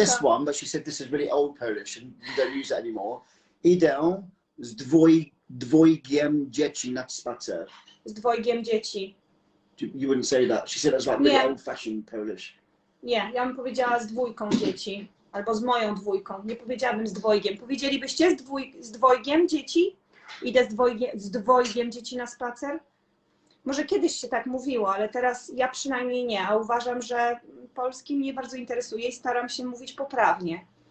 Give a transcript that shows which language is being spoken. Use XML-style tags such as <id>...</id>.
<en>this one, but she said this is really old Polish and we don't use it anymore.</en> <pl>Idę Z dwojgiem dzieci na spacer. Z dwojgiem dzieci.</pl> <en>You wouldn't say that. She said that's like really old-fashioned Polish.</en> <pl>Nie, ja bym powiedziała z dwójką dzieci. Albo z moją dwójką. Nie powiedziałabym z dwojgiem. Powiedzielibyście z dwojgiem dzieci? Idę z dwojgiem dzieci na spacer? Może kiedyś się tak mówiło, ale teraz ja przynajmniej nie. A uważam, że polski mnie bardzo interesuje i staram się mówić poprawnie.</pl>